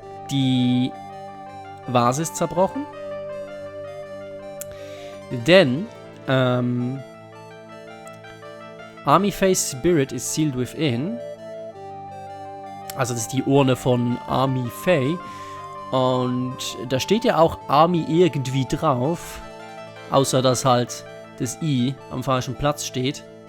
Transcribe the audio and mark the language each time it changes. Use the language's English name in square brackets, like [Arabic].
[German] Die Vase ist zerbrochen. [English] Denn Army Faye's Spirit is sealed within. [German] Also das ist die Urne von Army Faye. Und da steht ja auch Army irgendwie drauf. Außer dass halt das I am falschen Platz steht.